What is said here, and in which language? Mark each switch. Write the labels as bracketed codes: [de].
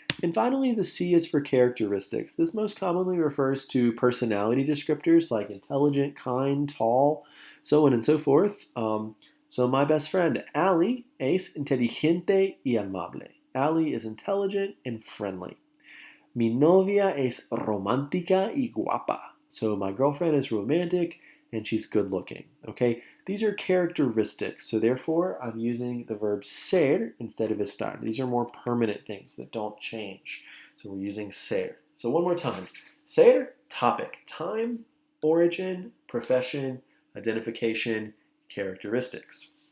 [en] And finally, the C is for characteristics. This most commonly refers to personality descriptors like intelligent, kind, tall, so on and so forth. So my best friend, Ali, [es] es inteligente y amable. [en] Ali is intelligent and friendly. [es] Mi novia es romántica y guapa. [en] So my girlfriend is romantic and she's good looking. Okay, these are characteristics. So therefore, I'm using the verb ser instead of estar. These are more permanent things that don't change. So we're using ser. So one more time. Ser, topic, time, origin, profession, identification, characteristics.